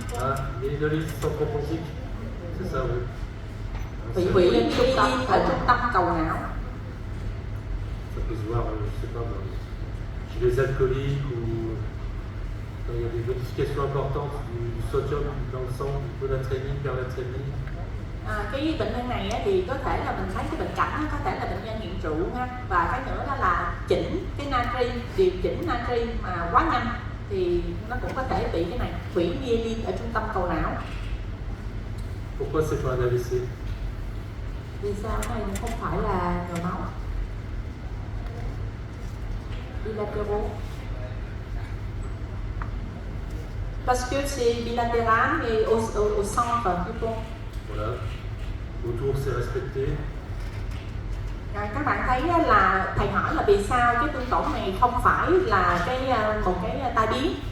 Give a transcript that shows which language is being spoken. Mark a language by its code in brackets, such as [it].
[fr] Ah, myélinologie centropontique. C'est ça, oui. [vi] Bị [fr] Ça, [vi] myelin ở trung tâm cầu não. [fr] ça peut se voir, je sais pas, chez les alcooliques ou quand il y a des modifications importantes du sodium dans le sang, hyponatrémie, hypernatrémie. [vi] Cái bệnh nhân này á, thì có thể là mình thấy cái bệnh cảnh á, có thể là bệnh nhân nghiện rượu ha, và cái nữa đó là chỉnh cái natri, điều chỉnh natri mà quá nhanh thì nó cũng có thể bị cái này, hủy myelin ở trung tâm cầu não. [fr] Pourquoi c'est pas un AVC? [vi] Vì sao cái này nó không phải là nhồi máu? [fr] Bilatéral. Parce que c'est bilatéral et au centre du pont. Voilà. Autour c'est respecté. [vi] Các bạn thấy á, là thầy hỏi là vì sao cái tương tổn này không phải là một cái tai biến.